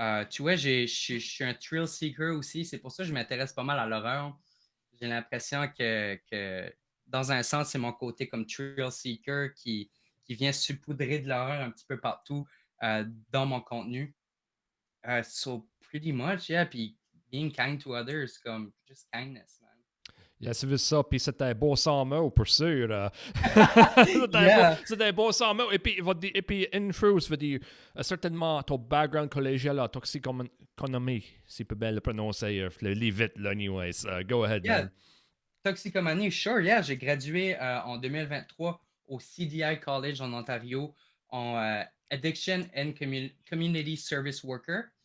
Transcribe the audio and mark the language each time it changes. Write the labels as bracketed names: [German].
[French] Tu vois, je suis un [English] thrill seeker [French] aussi. C'est pour ça que je m'intéresse pas mal à l'horreur. J'ai l'impression que, dans un sens, c'est mon côté comme [English] thrill seeker [French] qui vient saupoudrer de l'horreur un petit peu partout dans mon contenu. [English] So pretty much, yeah. [French] Puis [English] being kind to others, [French] comme [English] just kindness, man. Yeah, [French] c'est juste ça. Puis c'était un beau 100 mots, pour sûr. [English] Yeah. [French] C'était un beau 100 mots. Et puis une chose, veut dire, certainement, ton background collégial en toxiconomie, si peut bien le prononcer, le lis vite, là, [English] anyways. Go ahead, Yeah. man. [French] Toxicomanie, [English] sure, yeah. [French] J'ai gradué en 2023 au CDI College en Ontario en [English] Addiction and Community Service Worker.